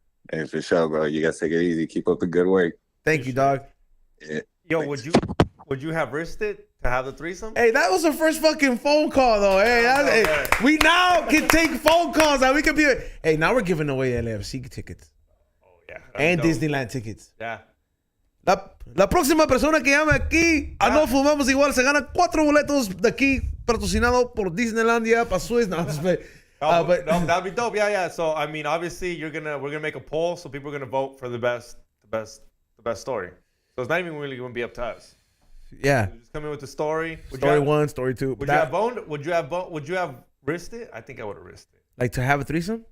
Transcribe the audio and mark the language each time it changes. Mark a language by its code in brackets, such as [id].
[en] Hey, for sure, bro. You guys take it easy. Keep up the good work. Thank you, dog. Yeah, Yo, thanks. would you have risked it to have the threesome? Hey, that was the first fucking phone call, though. Hey, we now can take phone calls. Now we can be. Hey, now we're giving away LFC tickets Oh yeah. and Dope. Disneyland tickets. Yeah. [es] La próxima persona que llame aquí a No Fumamos Igual se gana 4 boletos de aquí patrocinado por Disneylandia para Swiss. [en] No, but No, that'd be dope. Yeah. So I mean, obviously, we're gonna make a poll, so people are gonna vote for the best story. So it's not even really gonna be up to us. yeah. You just come in with the story. Story 1, story 2. Would you have boned? Would you have risked it? I think I would have risked it. Like to have a threesome?